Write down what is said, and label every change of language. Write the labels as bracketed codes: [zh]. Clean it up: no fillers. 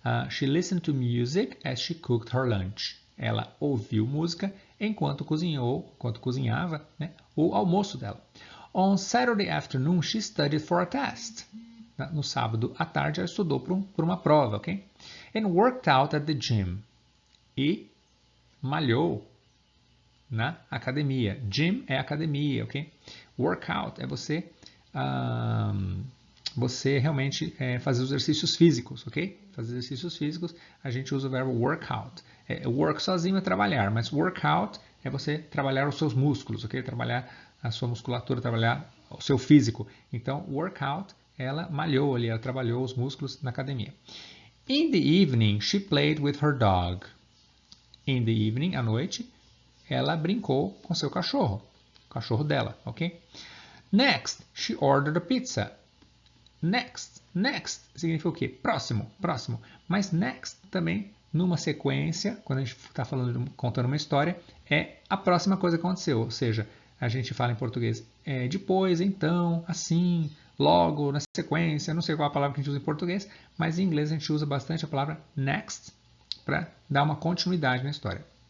[en] She listened to music as she cooked her lunch. [pt] Ela ouviu música enquanto cozinhava, né, o almoço dela. [en] On Saturday afternoon, she studied for a test. [pt] No sábado à tarde, ela estudou por uma prova, ok? [en] And worked out at the gym. [pt] E malhou na academia. Gym é academia, ok? Workout é você realmente fazer os exercícios físicos, ok? Fazer exercícios físicos, a gente usa o verbo workout. Work sozinho é trabalhar, mas workout é você trabalhar os seus músculos, ok? Trabalhar a sua musculatura, trabalhar o seu físico. Então, workout, ela malhou ali, ela trabalhou os músculos na academia. [en] In the evening, she played with her dog. In the evening, [pt] à noite, ela brincou com seu cachorro, o cachorro dela, ok? [en] Next, she ordered a pizza. [pt] Next significa o quê? Próximo. Mas next também, numa sequência, quando a gente está contando uma história, é a próxima coisa que aconteceu. Ou seja, a gente fala em português depois, então, assim, logo, na sequência. Não sei qual é a palavra que a gente usa em português, mas em inglês a gente usa bastante a palavra next para dar uma continuidade na história.